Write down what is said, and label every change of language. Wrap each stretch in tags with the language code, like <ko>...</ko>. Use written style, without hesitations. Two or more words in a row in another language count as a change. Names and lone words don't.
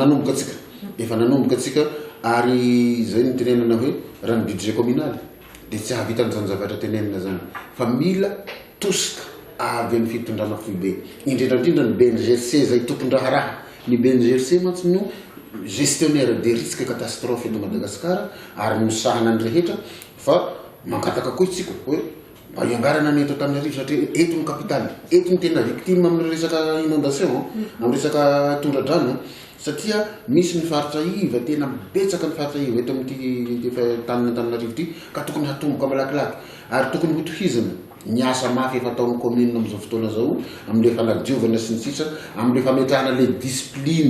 <mg>Efa nanomboka tsika ary izay ny tenenana hoe raha ny</mg> <fr>budget communal</fr> <mg>dia tsy hahavitan'izany zavatra tenenana zany fa mila tosika avy amin'ny fitondrana foibe. Indrindrandrindra ny BNGRC zay tompon-draharaha. Ny BNGRC mantsy no</mg> <fr>gestionnaire des risques catastrophes</fr> <mg>eto Madagasikara ary misahana ny rehetra fa mangataka koa itsika hoe mba iangarana ny eto Antananarivo satria eto ny kapitaly, eto ny tena victime amin'ny resaka inondation, amin'ny resaka tondradrano satria misy ny faritra iva tena betsaka ny faritra iva eto amin'ity taniny Antananarivo ity ka tokony hatomboka malakilaky ary tokony hotohizana ny asa mafy efa ataon'ny commune amin'izao fotoana zao amin'ilay fanadiovana sy ny sisa amin'ilay fametrahana le discipline.</mg>